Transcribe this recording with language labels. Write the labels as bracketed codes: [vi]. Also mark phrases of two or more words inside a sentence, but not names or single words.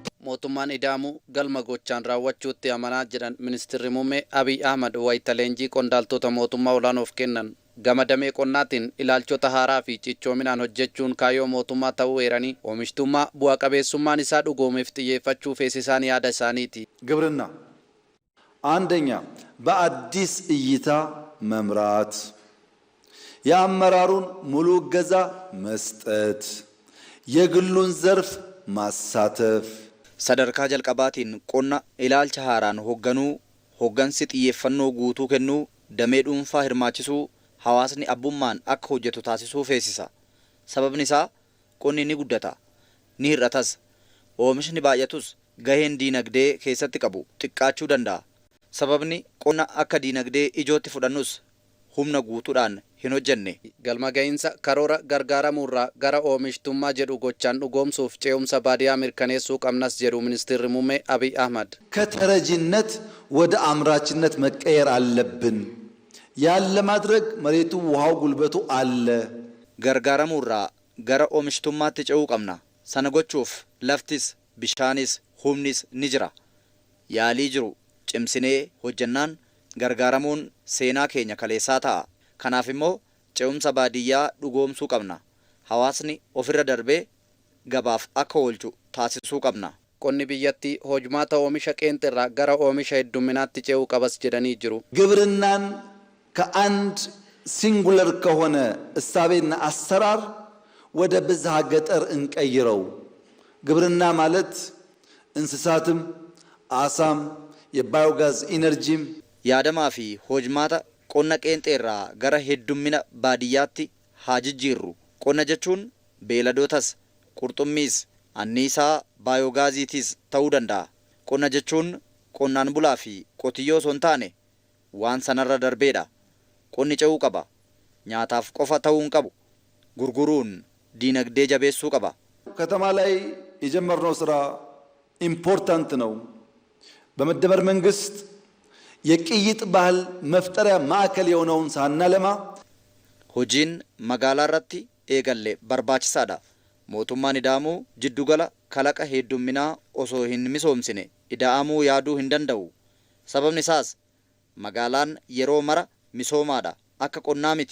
[om] mootummaan ida'amuu galma gochaan raawwachuutti amanaa jedhan ministeerri muummee Abiy Ahmad wayita leenjii qondaaltota mootummaa olaanoof kennan. Gama damee qonnaatiin ilaalchota haaraa fi cichoominaan hojjechuun kaayyoo mootummaa ta'uu eeranii oomishtummaa bu'a qabeessummaan isaa dhugoomeef xiyyeeffachuu feesisaan yaada isaaniiti. [am] ግብርና አንደኛ በአዲስ እይታ መምራት የአመራሩን ሙሉ እገዛ መስጠት የግሉን ዘርፍ ማሳተፍ [om] Sadarkaa jalqabaatiin qonna ilaalcha haaraan hogganuusi xiyyeeffannoo guutuu kennuu damee dhuunfaa hirmaachisuu hawaasni abbummaan akka hojjetu taasisuu feesisa. Sababni isaa qonni ni guddata, ni hir'atas, oomishni baay'atus gaheen diinagdee keessatti qabu xiqqaachuu danda'a. Sababni qonna akka diinagdee ijootti fudhannus humna guutuudhaan hin hojjenne. Galma gahinsa karoora gargaaramuurraa gara oomishtummaa jedhu gochaan dhugoomsuuf ce'umsa baadiyyaa mirkaneessuu qabnas jedhu ministeerri muummee Abiy Ahmad. [am] ከተረጂነት ወደ አምራችነት መቀየር አለብን። ያለ ማድረግ መሬቱ ውሃው ጉልበቱ አለ። [om] gargaaramuurraa gara oomishtummaatti ce'uu qabna. Sana gochuuf laftis bishaanis humnis ni jira. Yaalii jiru cimsinee hojjannaan gargaaramuun seenaa keenya kaleessaa ta'a. Kanaaf immoo ce'umsa baadiyyaa dhugoomsuu qabna. Hawaasni ofirra darbee gabaaf akka oolchu taasisuu qabna. Qonni biyyattii hojmaata oomisha qeenxirraa gara oomisha hedduminaatti ce'uu qabas jedhanii jiru. [am] ግብርናን ከአንድ ሲንጉለር ከሆነ እሳቤና አሰራር ወደ ብዝሃ ገጠር እንቀይረው። ግብርና ማለት እንስሳትም አሳም የባዮጋዝ ኢነርጂም [om] yaadamaa fi hojmaata qonna qeenxeerraa gara heddumina baadiyyaatti haa jijjiirru. Qonna jechuun beeladootas, qurxummiis, anniisaa baayogaaziitiis ta'uu danda'a. Qonna jechuun qonnaan bulaa fi qotiyyoo osoo hin taane waan sanarra darbeedha. Qonni ce'uu qaba. Nyaataaf qofa ta'uu hin qabu. Gurguruun diinagdee jabeessuu qaba. [am] ከተማ ላይ የጀመርነው ስራ ኢምፖርታንት ነው። በመደመር መንግስት የቅይጥ ባህል መፍጠሪያ ማዕከል የሆነውን ሳናለማ [om] hojiin magaalaa irratti eegalle barbaachisaadha. Mootummaan ida'amuu jiddugala kalaqa heddumminaa osoo hin misoomsine ida'amuu yaaduu hin danda'u. Sababni isaas magaalaan yeroo mara misoomaadha, akka qonnaa miti.